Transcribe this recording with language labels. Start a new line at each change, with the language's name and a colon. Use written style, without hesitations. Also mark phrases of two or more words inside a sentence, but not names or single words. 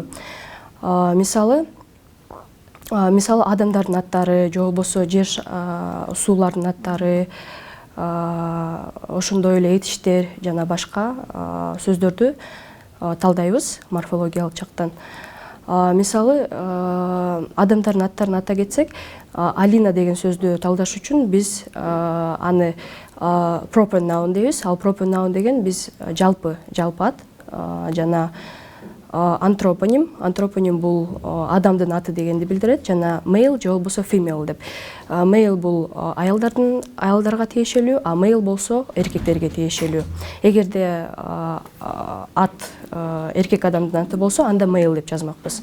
Kyrgyz: Мисалы адамдардын аттары же болбосо жер суулардын аттары, ошондой эле этиштер жана башка сөздөрдү талдайбыз морфологиялык жактан. Мисалы адамдардын аттарын ата кетсек, Алина деген сөздү талдаш үчүн биз аны
English: proper noun
Kyrgyz: дейбиз. Ал
English: proper noun
Kyrgyz: деген биз жалпы ат жана антропоним бул адамдын аты дегенди билдирет жана male же болбосо female деп. Male бул аялдарга тиешелүү, а male болсо эркектерге тиешелүү. Эгерде ат эркек адамдын аты болсо, анда male деп жазмакпыз.